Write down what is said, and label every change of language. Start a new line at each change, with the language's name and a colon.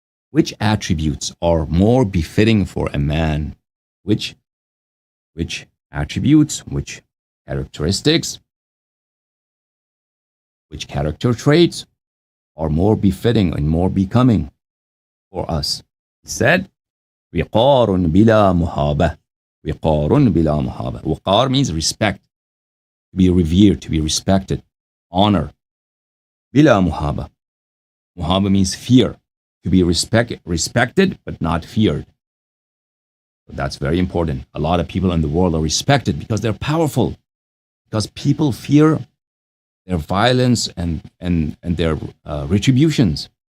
English: Which attributes are more befitting for a man? Which attributes, which characteristics, which character traits are more befitting and more becoming for us? He said,
Arabic: وقار بلا مهابة. وقار بلا مهابة.
English: وقار means respect, to be revered, to be respected, honor.
Arabic: بلا مهابة.
English: Muhaba means fear, to be respected but not feared. So that's very important. A lot of people in the world are respected because they're powerful, because people fear their violence and their retributions.